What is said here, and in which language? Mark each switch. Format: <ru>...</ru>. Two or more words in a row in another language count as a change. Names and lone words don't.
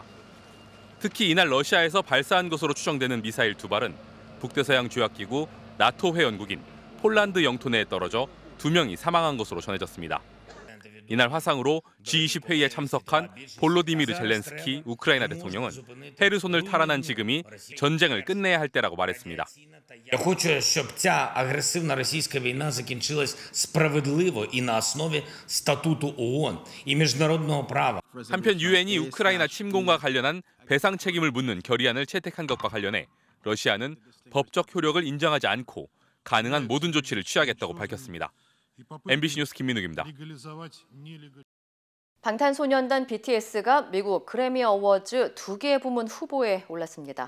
<ko>특히 이날 러시아에서 발사한 것으로 추정되는 미사일 2발은 북대서양 조약기구 나토 회원국인 폴란드 영토 내에 떨어져 2명이 사망한 것으로 전해졌습니다. 이날 화상으로 G20 회의에 참석한 볼로디미르 젤렌스키 우크라이나 대통령은 헤르손을 탈환한 지금이 전쟁을 끝내야 할 때라고 말했습니다.</ko> <uk>Я хочу, щоб ця агресивна російська війна закінчилась справедливо і на основі статуту ООН і міжнародного права.</uk> <ko>한편 유엔이 우크라이나 침공과 관련한 배상 책임을 묻는 결의안을 채택한 것과 관련해 러시아는 법적 효력을 인정하지 않고 가능한 모든 조치를 취하겠다고 밝혔습니다. MBC 뉴스 김민욱입니다. 방탄소년단 BTS가 미국 그래미 어워즈 2개 부문 후보에 올랐습니다.</ko>